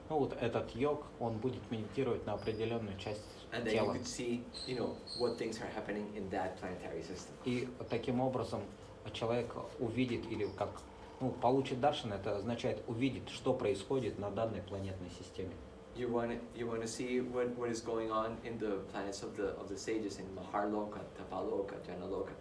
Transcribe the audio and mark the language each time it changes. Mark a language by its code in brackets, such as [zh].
[ru] ну вот этот йог, он будет медитировать на определенную часть [en] And then you [ru] тела. [en] could see, what things are happening in that planetary system. [ru] И таким образом человек увидит или как, получит даршан, это означает увидеть, что происходит на данной планетной системе. [en] You want to see what is going on in the planets of the sages in Maharloka, Tapaloka, Janaloka.